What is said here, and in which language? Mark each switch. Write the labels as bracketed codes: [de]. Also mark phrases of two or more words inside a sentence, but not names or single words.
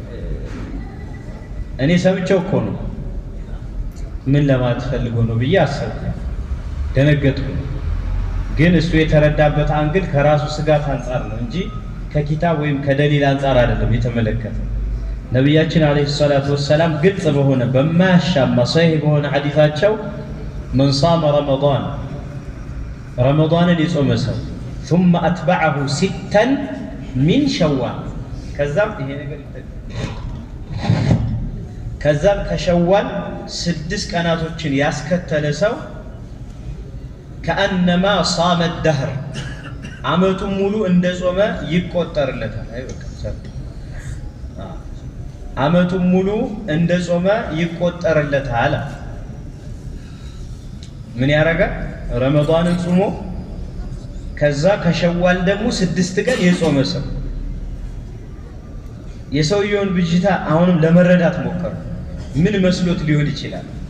[am] እኔ ሰምቼው እኮ ነው ምን ለማለት ፈልጎ ነው ብዬ አሰብኩ፣ ደነገጥኩ። ግን እሱ የተረዳበት አንግል ከራሱ ስጋት አንጻር ነው እንጂ ከኪታብ ወይም ከደሊል አንጻር አይደለም የተመለከተው። ነቢያችን [ar] عليه الصلاة والسلام [am] ግልጽ በሆነ በማያሻማ ሰሂህ በሆነ ሐዲሳቸው [ar] من صام [am] ረመዳንን የጾመ ሰው [ar] ثم أتبعه 6 من شوال [am] ከዛም ከሸዋል 6 ቀናቶችን ያስከተለ ሰው [ar] كأنما صام الدهر [am] አመቱን ሙሉ እንደጾመ ይቆጠርለታል። አመቱን ሙሉ እንደጾመ ይቆጠርለታል። ምን ያረጋል? ረመዳንን ጾሞ ከዛ ከሸዋል ደግሞ 6 ቀን የጾመ ሰው የሰውየውን ብጅታ አሁንም ለመረዳት ሞከሩ። ምን መስሎት ሊሆን ይችላል?